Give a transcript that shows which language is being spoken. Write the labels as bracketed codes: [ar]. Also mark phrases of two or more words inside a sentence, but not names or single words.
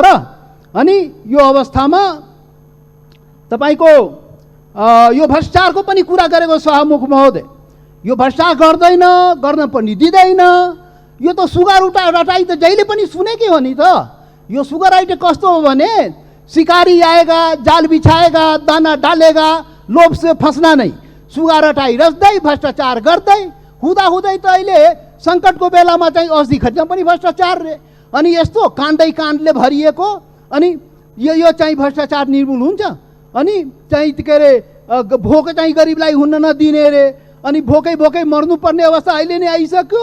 [ne] अनि यो अवस्थामा तपाईको यो भ्रष्टाचारको पनि कुरा गरेको शाहमुख महोदय, यो भ्रष्टाचार गर्न पनि दिँदैन। यो त सुगर रटाई त जहिले पनि सुनेकै हो नि त। यो सुगर राइट कस्तो हो भने [hi] शिकारी आएगा, जाल बिछाएगा, दाना डालेगा, लोभ से फंसना नहीं, [ne] सुगा रटाई रच्दै भ्रष्टाचार गर्दै हुँदै त अहिले सङ्कटको बेलामा चाहिँ औषधि खर्चमा पनि भ्रष्टाचार रे। अनि यस्तो काण्डले भरिएको, अनि यो चाहिँ भ्रष्टाचार निर्मूल हुन्छ। अनि चाहिँ के अरे भोक चाहिँ गरिबलाई हुन नदिने रे, अनि भोकै मर्नुपर्ने अवस्था अहिले नै आइसक्यो।